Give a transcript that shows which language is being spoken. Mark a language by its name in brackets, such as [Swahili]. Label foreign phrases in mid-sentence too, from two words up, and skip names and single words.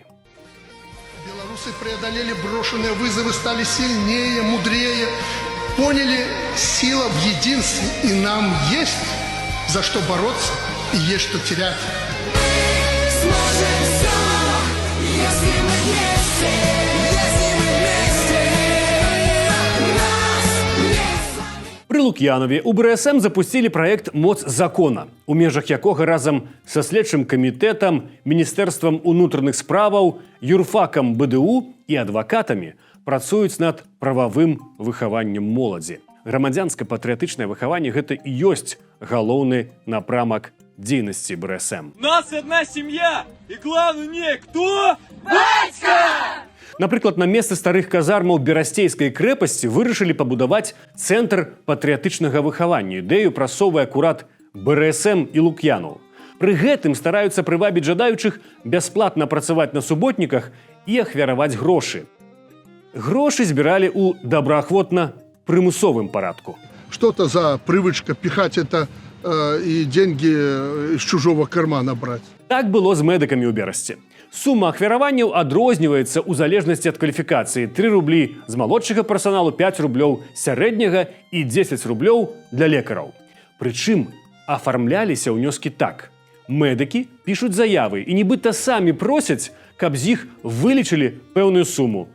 [Russian] Белорусы преодолели брошенные вызовы, стали сильнее, мудрее, поняли, сила в единстве, и нам есть за что бороться и есть что терять. Сможем все, если мы вместе, нас нет. [Belarusian] Пры Лук'янаве у БРСМ запусцілі праект «Моц закона», у межах якога разам са следчым камітэтам, Міністэрствам унутраных справаў, юрфакам БДУ і адвакатамі працуюць над прававым выхаваннем моладзі. Грамадзянска-патрыятычнае выхаванне – гэта і ёсць галоўны напрамак дзейнасці БРСМ. [Russian] У нас одна семья, и главный не кто? Батька! [Belarusian] Напрыклад, на месцы старых казармаў Берасцейскай крэпасці вырашылі пабудаваць цэнтр патрыятычнага выхавання. Ідэю прасоўвае акурат БРСМ і Лук'янаў. Пры гэтым стараюцца прывабіць жадаючых бясплатна працаваць на суботніках і ахвяраваць грошы. Грошы збіралі ў добраахвотна прымусовым парадку. [Russian] Что-то за привычка пихать это и деньги из чужого кармана брать. [Belarusian] Так было з медыкамі ў Берасці. Сума ахвяраванняў адрозніваецца ў залежнасці ад кваліфікацыі. 3 рублі з малодшага персаналу, 5 рублёў сярэдняга і 10 рублёў для лекараў. Прычым афармляліся ўнёскі так. Медыкі пішуць заявы і нібыта самі просяць, каб з іх вылічылі пэўную суму.